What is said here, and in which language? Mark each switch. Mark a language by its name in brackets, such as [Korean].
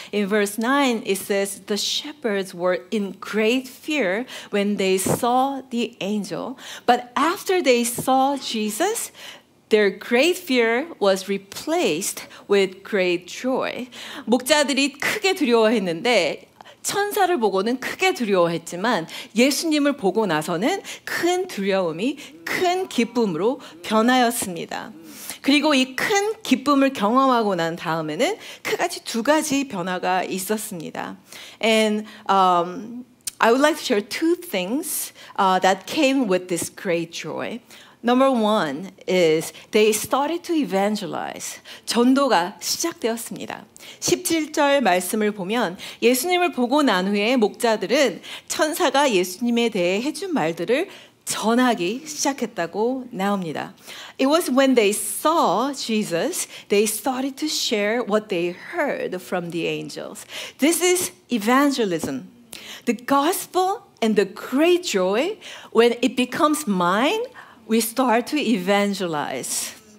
[English] In verse 9 it says the shepherds were in great fear when they saw the angel, but after they saw Jesus, their great fear was replaced with great joy. [Korean] 목자들이 크게 두려워했는데 천사를 보고는 크게 두려워했지만 예수님을 보고 나서는 큰 두려움이 큰 기쁨으로 변하였습니다. 그리고 이 큰 기쁨을 경험하고 난 다음에는 크게 두 가지 변화가 있었습니다. [English] And I would like to share two things that came with this great joy. Number one is they started to evangelize. [Korean] 전도가 시작되었습니다. 17절 말씀을 보면 예수님을 보고 난 후에 목자들은 천사가 예수님에 대해 해준 말들을 전하기 시작했다고 나옵니다. [English] It was when they saw Jesus, they started to share what they heard from the angels. This is evangelism. The gospel and the great joy, when it becomes mine, we start to evangelize.